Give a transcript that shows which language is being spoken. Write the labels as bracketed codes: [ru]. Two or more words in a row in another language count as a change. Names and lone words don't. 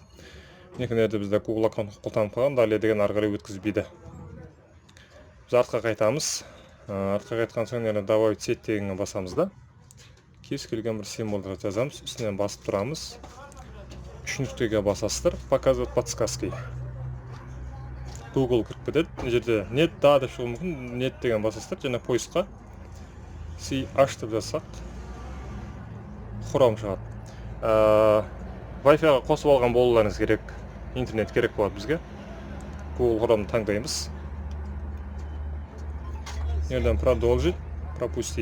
[kk] Некенерде бізде Google аккаунт қолданып қалған, далее деген ары қарай өткізбейді. Біз артқа қайтамыз. Артқа қайтқан соң [ru] добавить сеть [kk] дегенге басамыз да. Кез келген бір символды жазамыз, үстінен басып тұрамыз. 3 нүктеге басасыздар. [ru] Показывать подсказки. [kk] Google кіріп кетеді. Мына жерде нет да деп шығуы мүмкін. Нет деген басасыздар. Және поисққа CH деп жазсақ Chrome шығады. Wi-Fi-ға қосып алған болуларыңыз керек. Интернет керек болады бізге. Google Chrome'ды таңдаймыз. Yerden [ru] продолжить, пропустить.